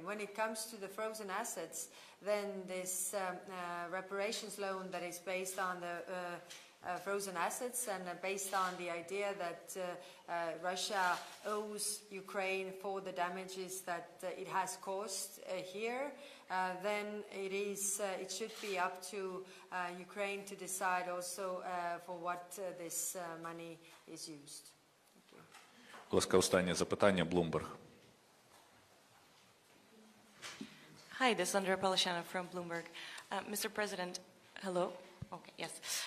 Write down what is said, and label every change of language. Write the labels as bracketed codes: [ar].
[en] When it comes to the frozen assets, then this reparations loan that is based on the frozen assets and based on the idea that Russia owes Ukraine for the damages that it has caused here, then it should be up to Ukraine to decide also for what this money is used. [uk] Будь ласка, останнє запитання, Bloomberg. [en] Hi, this is Andrea Palashana from Bloomberg. Mr. President, hello? Okay, yes.